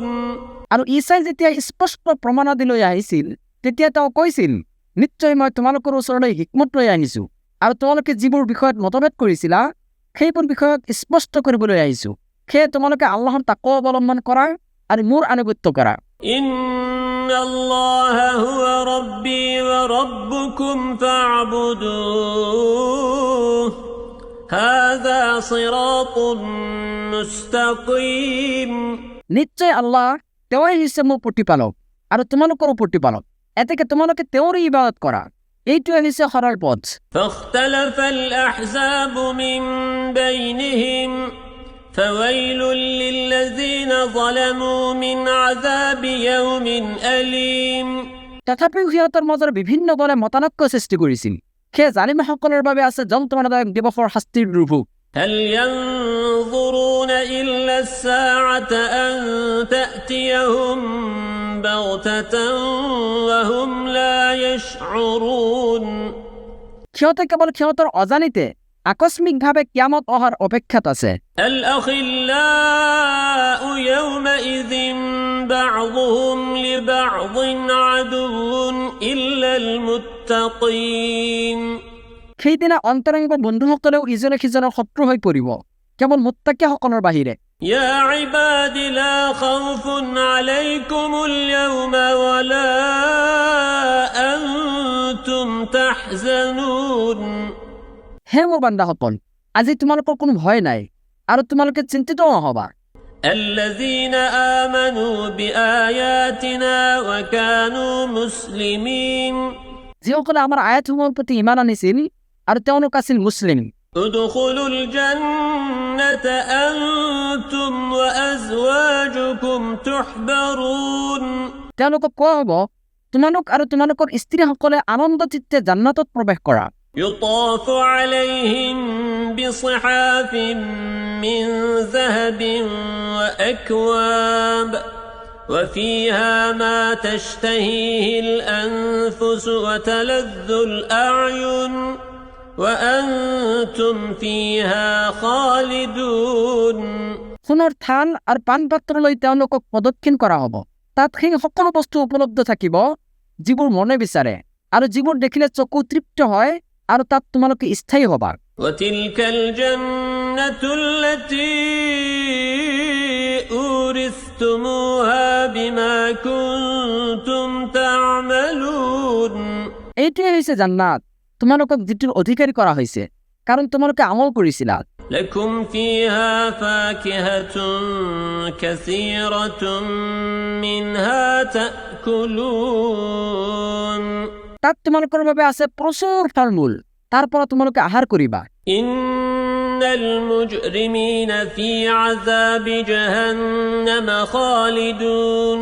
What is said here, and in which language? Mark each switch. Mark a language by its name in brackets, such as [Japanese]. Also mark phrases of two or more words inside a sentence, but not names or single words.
[Assamese] আৰু ঈশাই যেতিয়া স্পষ্ট প্ৰমাণাদি লৈ আহিছিল তেতিয়া তেওঁ কৈছিল, নিশ্চয় মই তোমালোকৰ ওচৰলৈ হিকমত লৈ আহিছো, আৰু তোমালোকে যিবোৰ বিষয়ত মতভেদ কৰিছিলা সেইবোৰ বিষয়ক স্পষ্ট কৰিবলৈ আহিছো। সেয়ে তোমালোকে আল্লাহৰ তাকৱা অৱলম্বন কৰা আৰু মোৰ আনুগত্য কৰা। [Arabic] إن الله هو ربي وربكم فاعبدوه هذا صراط مستقيم। [Assamese] নিশ্চয় আল্লাহ তেওঁই হৈছে মোৰ প্ৰতিপালক আৰু তোমালোকৰো প্ৰতিপালক, এতেকে তোমালোকে তেওঁৰে ইবাদত কৰা, এইটোৱে হৈছে সৰল পথ। [Arabic] فاختلف الأحزاب من بينهم فويل للذين ظلموا من عذاب يوم أليم। [Assamese] তথাপিও সিহঁতৰ মাজৰ বিভিন্ন দলে মতানৈক্য সৃষ্টি কৰিছিল, সেয়ে জালিমসকলৰ বাবে আছে যন্ত্ৰণাদায়ক দিৱসৰ শাস্তিৰ দুৰ্ভোগ। [Arabic] هل ينظرون إلا الساعة أن تأتيهم بغتة وهم لا يشعرون। [Assamese] সিহঁতে কেৱল সিহঁতৰ অজানিতে আকস্মিকভাৱে কিয়ামত অহাৰ অপেক্ষাত আছে। [Arabic] الأخلاء يومئذ بعضهم لبعض عدو إلا المتقين। [Assamese] সেইদিনা অন্তৰংগ বন্ধুসকলেও ইজনে সিজনৰ শত্ৰু হৈ পৰিব, কেৱল মুত্তাকিসকলৰ বাহিৰে। [Arabic] يا عباد لا خوف عليكم اليوم ولا أنتم تحزنون। [Assamese] হে মোৰ বান্দাসকল, আজি তোমালোকৰ কোনো ভয় নাই আৰু তোমালোকে চিন্তিত নহবা। [Arabic] الذين آمنوا بآياتنا وكانوا مسلمين। [Assamese] যিসকলে আমাৰ আয়াতসমূহৰ প্ৰতি ঈমান আনিছিল আৰু তেওঁলোক আছিল মুছলিম। [Arabic] ادخلوا الجنة أنتم وأزواجكم تحبرون। [Assamese] তেওঁলোকক কোৱা হ'ব, তোমালোক আৰু তোমালোকৰ স্ত্ৰীসকলে আনন্দ চিত্তে জান্নাতত প্ৰৱেশ কৰা। [Arabic] يطاف عليهم بصحاف من ذهب وأكواب وفيها ما تشتهيه الأنفس وتلذ الأعين وأنتم فيها خالدون। [Assamese] সোণৰ থাল আৰু পানপাত্ৰলৈ তেওঁলোকক প্ৰদক্ষিণ কৰা হ'ব, তাত সেই সকলো বস্তু উপলব্ধ থাকিব যিবোৰ মনে বিচাৰে আৰু যিবোৰ দেখিলে চকু তৃপ্ত হয়, আৰু তাত তোমালোকে স্থায়ী হবা। [Arabic] وتلك الجنة التي أورثتموها بما كنتم [Assamese] এইটোৱে হৈছে জান্নাত তোমালোকক যিটোৰ অধিকাৰী কৰা হৈছে কাৰণ তোমালোকে আমল কৰিছিলা [Arabic] لكم فيها فاكهة كثيرة منها تأكلون [Assamese] তাত তোমালোকৰ বাবে আছে প্ৰচুৰ ফলমূল তাৰ পৰা তোমালোকে আহাৰ কৰিবা [Arabic] إن المجرمين في عذاب جهنم خالدون